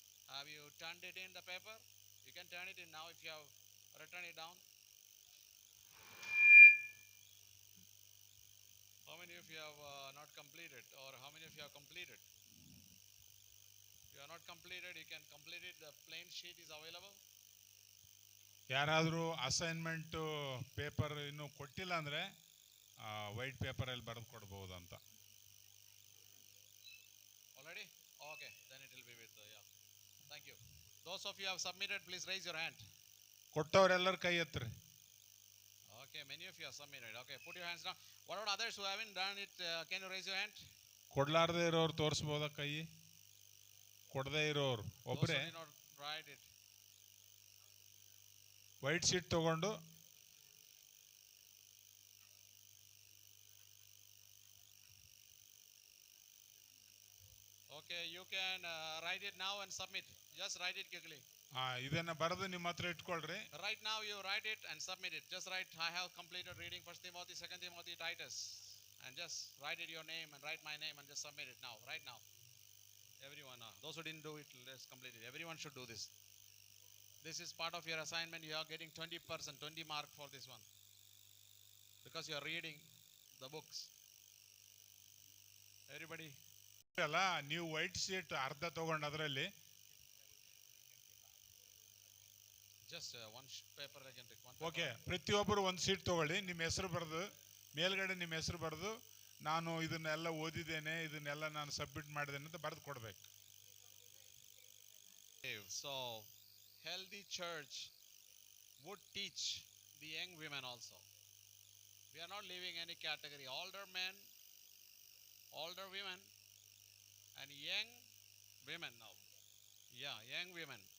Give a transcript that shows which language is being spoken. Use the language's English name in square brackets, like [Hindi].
[English] Have you turned it in the paper? You can turn it in now if you have written it down. How many of you have not completed, or how many of you have completed? If you are not completed, you can complete it. The plain sheet is available. [Kannada] ಯಾರಾದರೂ assignment paper ಇನ್ನೂ ಕೊಟ್ಟಿಲ್ಲ ಅಂದರೆ white ಪೇಪರಲ್ಲಿ ಬರೆದು ಕೊಡ್ಬೋದು ಅಂತ. [English] Already? Okay, then it will be with yeah. Thank you. Those of you who have submitted, please raise your hand. [Kannada] ಕೊಟ್ಟವರೆಲ್ಲರ ಕೈ ಎತ್ತರಿ. [English] Okay, many of you have submitted. Okay, put your hands down. What about others who haven't done it? Can you raise your hand? [Kannada] ಕೊಡ್ಲಾರ್ದೇ ಇರೋರು ತೋರಿಸ್ಬೋದಾ ಕೈ? ಕೊಡದೇ ಇರೋರು ಒಬ್ಬರೇ [English] Those who did not write it. [Kannada] White sheet ತಗೊಂಡು [English] Okay, you can write it now and submit. Just write it quickly. [Kannada] ಇದನ್ನ ಬರೆದು ನಿಮ್ಮ ಹತ್ರ ಇಟ್ಕೊಳ್ರಿ. [English] Right now you write it and submit it. Just write, I have completed reading 1 Timothy, 2 Timothy, Titus. And just write it your name and write my name and just submit it now, right now. Everyone, those who didn't do it, let's complete it. Everyone should do this. This is part of your assignment. You are getting 20%, 20 mark for this one. Because you are reading the books. Everybody. [Kannada] ಅಲ್ಲ, ನೀವು white sheet ಅರ್ಧ ತಗೊಂಡು ಅದರಲ್ಲಿ [English] Just one paper I can take. One [Kannada] okay, ಪ್ರತಿಯೊಬ್ಬರು ಒಂದು sheet ತಗೊಳ್ಳಿ. ನಿಮ್ಮ ಹೆಸರು ಬರೆದು ಮೇಲ್ಗಡೆ ನಿಮ್ಮ ಹೆಸರು ಬರೆದು ನಾನು ಇದನ್ನೆಲ್ಲ ಓದಿದ್ದೇನೆ, ಇದನ್ನೆಲ್ಲ ನಾನು ಸಬ್ಮಿಟ್ ಮಾಡಿದ್ದೇನೆ ಅಂತ ಬರೆದು ಕೊಡ್ಬೇಕು. [English] So, healthy church would teach the young women also. We are not leaving any category. Older men, older women, and young women now. Yeah, young women.